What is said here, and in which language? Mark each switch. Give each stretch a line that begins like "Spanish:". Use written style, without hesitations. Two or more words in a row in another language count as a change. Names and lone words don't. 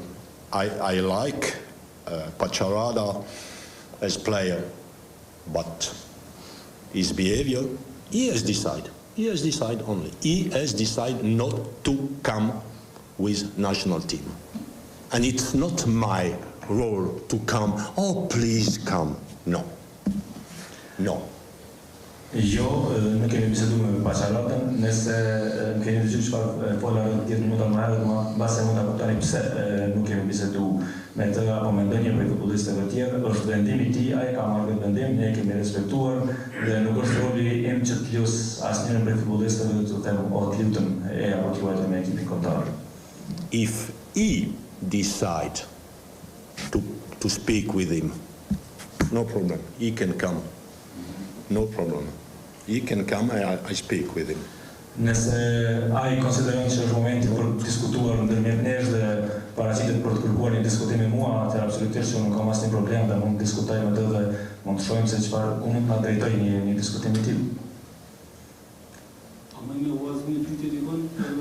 English: I like Paçarada as player, but his behavior, he has decided only. He has decided not to come with national team. And it's not my role to come, oh please come. No.
Albanian: Jo, nuk kemi biseduar me Paçaradën, nëse keni dëgjuar çfarë fola 10 minuta më herët, mbase mund ta kuptoni pse nuk kemi biseduar me të apo me ndonjë prej futbollistëve të tjerë. Është vendimi i tij, ai ka marrë këtë vendim, ne kemi respektuar dhe nuk është roli im që të lus asnjërin prej futbollistëve të them o të lutem apo të luajmë me ekipin kombëtar.
English: If he decide to speak with him, no problem. He can come. No problem. He can come and I speak with him.
Albanian: Nëse ai konsideron që është momenti për të diskutuar ndërmjet nesh dhe paraqitet për të kërkuar një diskutim me mua, atëherë absolutisht nuk kam asnjë problem dhe mund të diskutoj me të dhe mund të shohim se ku mund të na drejtojë një diskutim i tillë. A më një pyetje dikon?